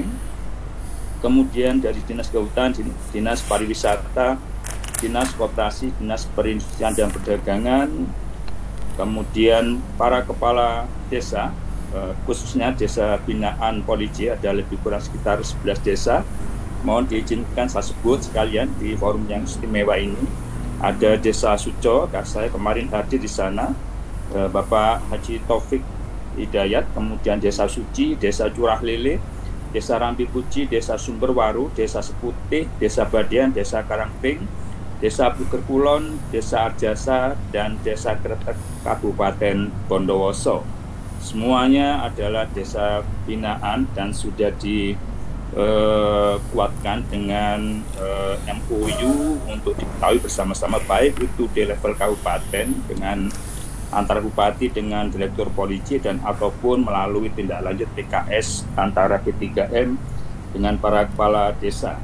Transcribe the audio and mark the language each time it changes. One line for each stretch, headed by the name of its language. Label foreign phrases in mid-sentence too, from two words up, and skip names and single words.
Indonesian: Kemudian dari Dinas Kehutanan, Dinas Pariwisata, Dinas Koperasi, Dinas Perindustrian dan Perdagangan, kemudian para kepala desa, khususnya desa binaan Polisi ada lebih kurang sekitar 11 desa. Mohon diizinkan saya sebut sekalian di forum yang istimewa ini. ada Desa Suco, saya kemarin hadir di sana, Bapak Haji Taufik Hidayat, kemudian Desa Suci, Desa Curah Lele, Desa Rambi Puji, Desa Sumberwaru, Desa Seputih, Desa Badian, Desa Karangping, Desa Buker Kulon, Desa Arjasa, dan Desa Kretek Kabupaten Bondowoso. Semuanya adalah desa binaan dan sudah dikuatkan dengan MOU untuk diketahui bersama-sama, baik itu di level kabupaten dengan antara bupati dengan direktur polisi dan ataupun melalui tindak lanjut PKS antara P3M dengan para kepala desa.